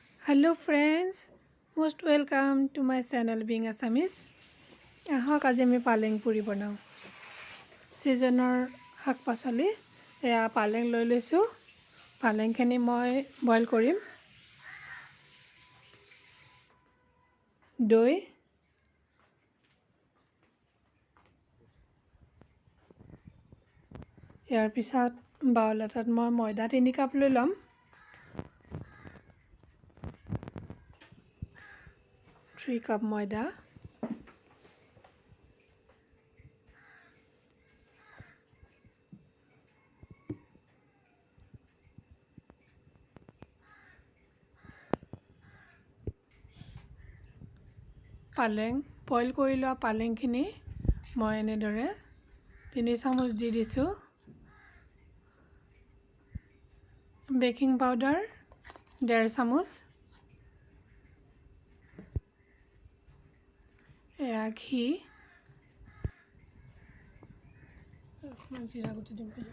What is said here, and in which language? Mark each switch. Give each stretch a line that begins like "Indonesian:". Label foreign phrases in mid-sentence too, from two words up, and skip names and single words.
English: Hello friends, most welcome to my channel being Assamese.
Assamese: আহক আজি আমি পালেং পুৰী বনাওঁ। ছিজনৰ শাক পাচলি এয়া পালেং লৈ লৈছো. পালেংখিনি মই boil কৰিম. Doi ইয়াৰ পিছত বাউল এটাত মই ময়দা 3 কাপ লৈ লম।
English: Three cup
Assamese: Maida, paleng boil কৰি লোৱা পালেংখিনি মই এনেদৰে 3 চামুচ দি দিছো।
English: baking powder
Assamese: 1.5 চামুচ, এয়া ঘি জিৰা গুটি দিম।